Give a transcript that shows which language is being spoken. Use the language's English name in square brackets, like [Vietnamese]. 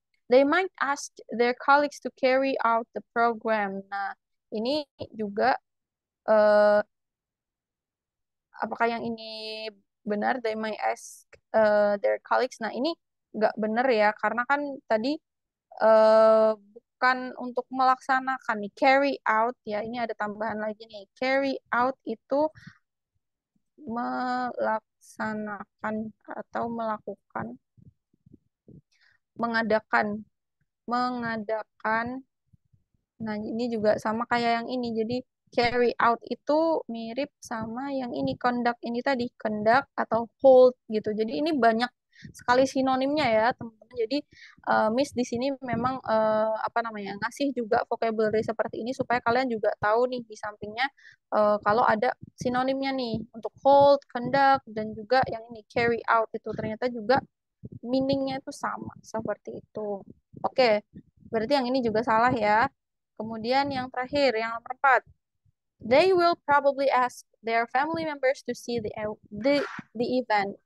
[English] They might ask their colleagues to carry out the program. [Indonesian] Nah, ini juga eh, apakah yang ini benar? [English] They might ask their colleagues. [Indonesian] Nah, ini nggak benar ya, karena kan tadi bukan untuk melaksanakan nih. Carry out ya, ini ada tambahan lagi nih. Carry out itu melaksanakan atau melakukan, mengadakan, mengadakan. Nah, ini juga sama kayak yang ini. Jadi, carry out itu mirip sama yang ini, conduct ini tadi, conduct atau hold gitu. Jadi, ini banyak sekali sinonimnya ya, teman-teman. Jadi, Miss di sini memang apa namanya, ngasih juga vocabulary seperti ini supaya kalian juga tahu nih di sampingnya kalau ada sinonimnya nih untuk hold, conduct, dan juga yang ini carry out itu ternyata juga meaningnya itu sama seperti itu. Oke, berarti yang ini juga salah ya. Kemudian yang terakhir, yang nomor 4. [English] They will probably ask their family members to see the event.